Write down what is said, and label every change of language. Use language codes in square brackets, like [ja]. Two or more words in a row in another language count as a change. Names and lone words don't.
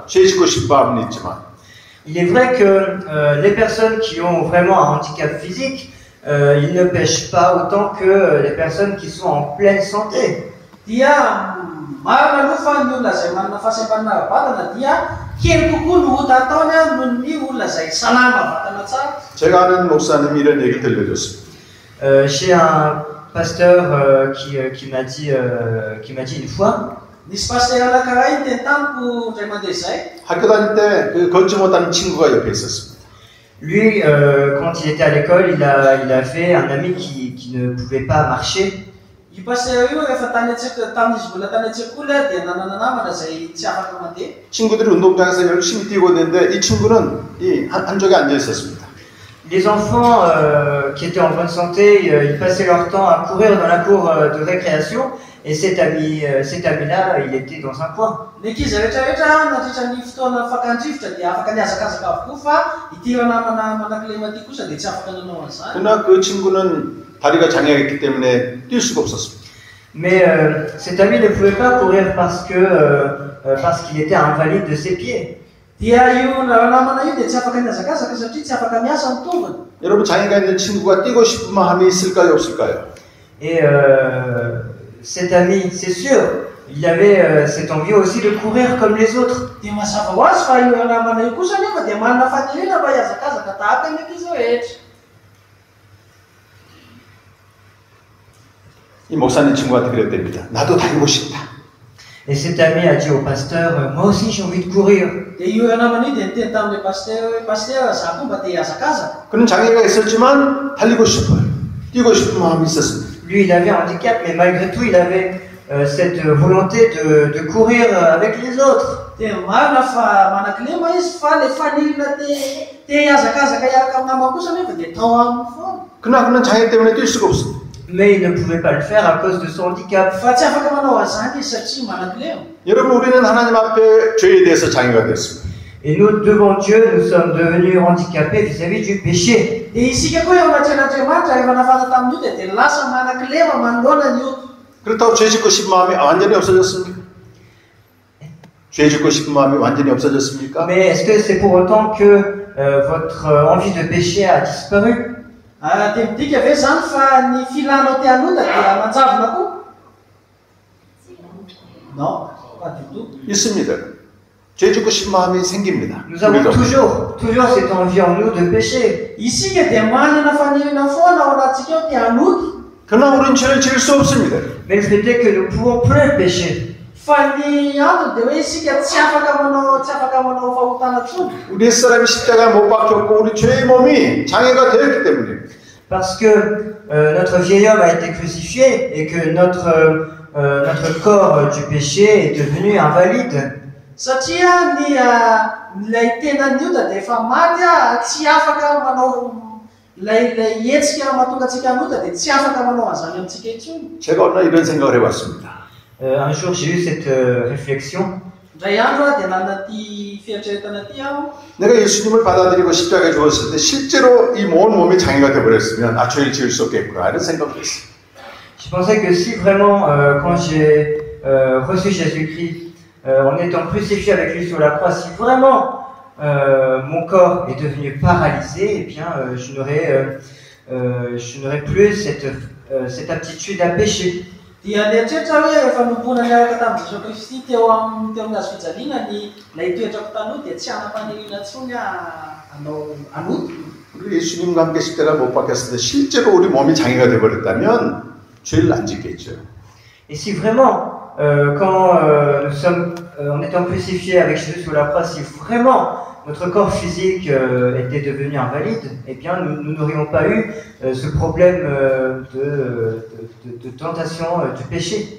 [ko] 죄 짓고 싶은 마음은 있지만. [fr] Il est vrai que les personnes qui ont vraiment un handicap physique, ils ne pêchent pas autant que les personnes qui sont en pleine santé. [mg] Dia marina aloha fa ny olona izay manana fahasembanana vatana dia kely kokoa no ota ataony noho ny olona izay salama vatana tsara. [ko] 제가 아는 목사님이 이런 얘기 들려줬습니다. [fr] Chez un pasteur qui m'a dit une fois, [mg] Nisy paster anankiray teny tamiko indray mandeha izay. [ko] 학교 다닐 때 그 걷지 못하는 친구가 옆에 있었습니다. [fr] lui, quand il était à l'école, il avait un ami qui ne pouvait pas marcher. [mg] I paster io efa tany an-tsekoly tamin'izy mbola tany an-tsekoly dia nanana namana izay tsy afaka mandeha. [ko] 친구들이 운동장에서 열심히 뛰고 있는데 이 친구는 한쪽에 앉아 있었습니다. [fr] Les enfants qui étaient en bonne santé, ils passaient leur temps à courir dans la cour de récréation, et cet ami-là, il était dans un coin. [mg] Ny ankizy rehetrarehetra nandritra ny fotoana fankandrivotra dia afaka miazakazaka avokoa fa ity namana manan-kilema ity kosa dia tsy afaka nanao an'izany. [ko] 그러나 그 친구는 다리가 장애가 있기 때문에 뛸 수가 없었습니다. [fr] Mais cet ami ne pouvait pas courir parce qu'il était invalide de ses pieds. [mg] Dia io namana io dia tsy afaka miazakazaka satria tsy afaka miasa ny tongony. [ko] 여러분 장애가 있는 친구가 뛰고 싶은 마음이 있을까요, 없을까요? [fr] Et cet ami, c'est sûr, il avait cette envie aussi de courir comme les autres. [mg] Dia mazava ho azy fa io namana io kosa nefa dia manana faniriana mba hiazakazaka tahaka ny ankizy rehetra. [ko] 이 목사님 친구한테 그랬답니다. 나도 다니고 싶다. [fr] Et cet ami a dit au pasteur, moi aussi j'ai envie de courir. [mg] Dia io namana io dia niteny tamin'ilay paster za koa mba te hiazakazaka. [ko] 그는 장애가 있었지만 달리고 싶어요. 뛰고 싶은 마음이 있었습니다. [fr] Lui, il avait un handicap, mais malgré tout, il avait cette volonté de courir avec les autres. [mg] Dia marina fa manan-kilema izy fa le fanirina te hiazakazaka hiaraka amin'ny namana kosa nefa dia tao aminy foana. [ko] 그러나 그는 장애 때문에 뛸 수가 없습니다. [fr] Mais il ne pouvait pas le faire à cause de son handicap. [mg] Fa tsy afaka manao an'izany izy satria manan-kilema. [ko] 여러분 우리는 하나님 앞에 죄에 대해서 장애가 됐습니다. [fr] Et nous, devant Dieu, nous sommes devenus handicapés vis-à-vis du péché. [mg] Dia isika koa eo anatreh'Andriamanitra rehefa nafata tamin'io dia lasa manan-kilema manoloana ny ota. [ko] 그렇다고 죄 짓고 싶은 마음이 완전히 없어졌습니까? 죄 짓고 싶은 마음이 완전히 없어졌습니까? [fr] Mais est-ce que c'est pour autant que votre envie de péché a disparu? [mg] Dia midika ve zany fa ny filanao te hanota dia manjavona koa? [fr] Non, pas du tout. [ko] 있습니다. 죄 짓고 싶은 마음이 생깁니다. [fr] Nous avons [ko] 우리도. [fr] toujours cette envie en nous de pécher. [mg] Isika dia manana fanirina foana ao anatsika ao te hanoty. [ko] 그러나 우리는 죄를 지을 수 없습니다. [fr] Mais le fait est que nous ne pouvons plus pécher. [mg] Fa ny antony dia hoe isika tsy afaka manao fahotana tsony. [ko] 우리 옛사람이 십자가에 못 박혔고 우리 죄의 몸이 장애가 되었기 때문에 [fr] Parce que notre vieil homme a été crucifié et que notre corps du péché est devenu invalide. [mg] Satria ilay tenany io dia efa maty tsy afaka manao ilay hetsika mahatonga antsika hanota dia tsy afaka manao an'izany amintsika intsony. [ko] 제가 어느 날 이런 생각을 해봤습니다. [fr] Un jour, j'ai eu cette réflexion. [mg] Indray andro dia nanana ty fieritreretana ty aho. [ko] 내가 예수님을 받아들이고 십자가에 죽었을 때 실제로 이 온 몸이 장애가 되어버렸으면 죄를 지을 수 없겠구나 이런 생각을 했어요. [fr] Je pensais que si vraiment, quand j'ai reçu Jésus-Christ, en étant crucifié avec lui sur la croix, si vraiment mon corps est devenu paralysé, eh bien, je n'aurais plus cette aptitude à pécher. [mg] Dia nieritreritra hoe rehefa nombona niaraka tamin'i Jesosy Kristy teo amin'ny hazo fijaliana ilay toetrako tanoa dia tsy hanam-paniriana intsony hanao hanoty. [ko] 우리 예수님과 함께 십자가 못 박혔을 때 실제로 우리 몸이 장애가 되어버렸다면 죄를 안 짓겠죠. [fr] Et si vraiment, quand nous sommes en étant crucifiés avec Jésus sur la croix, si vraiment notre corps physique était devenu invalide, eh bien nous n'aurions pas eu ce problème de tentation du péché.